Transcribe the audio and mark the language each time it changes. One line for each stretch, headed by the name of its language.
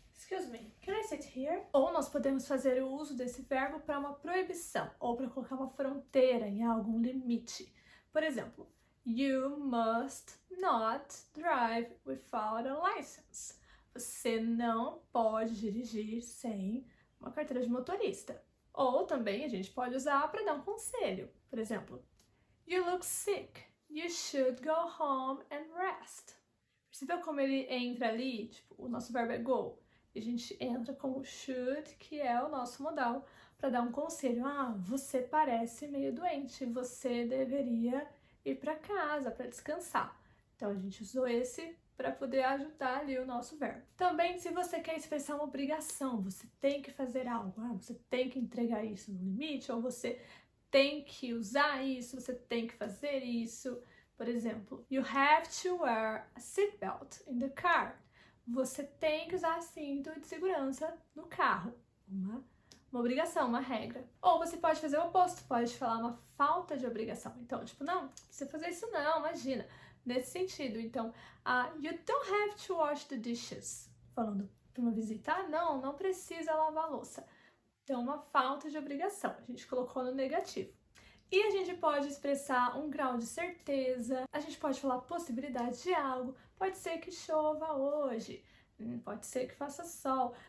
English: Excuse me, can I sit here?
Portuguese: Ou nós podemos fazer o uso desse verbo para uma proibição ou para colocar uma fronteira em algum limite. Por exemplo,
English: you must not drive without a license.
Portuguese: Você não pode dirigir sem uma carteira de motorista. Ou também a gente pode usar para dar um conselho. Por exemplo,
English: you look sick. You should go home and rest.
Portuguese: Percebeu como ele entra ali? Tipo, o nosso verbo é go. E a gente entra com o should, que é o nosso modal, para dar um conselho. Ah, você parece meio doente. Você deveria ir para casa para descansar. Então a gente usou esse para poder ajudar ali o nosso verbo. Também, se você quer expressar uma obrigação, você tem que fazer algo. Ah, você tem que entregar isso no limite, ou você tem que usar isso, você tem que fazer isso. Por exemplo,
English: you have to wear a seatbelt in the car.
Portuguese: Você tem que usar cinto de segurança no carro. Uma obrigação, uma regra. Ou você pode fazer o oposto, pode falar uma falta de obrigação. Então, tipo, não precisa fazer isso não, imagina. Nesse sentido, então,
English: you don't have to wash the dishes.
Portuguese: Falando para uma visita, não precisa lavar a louça. Então, uma falta de obrigação. A gente colocou no negativo. E a gente pode expressar um grau de certeza, a gente pode falar possibilidade de algo, pode ser que chova hoje, pode ser que faça sol.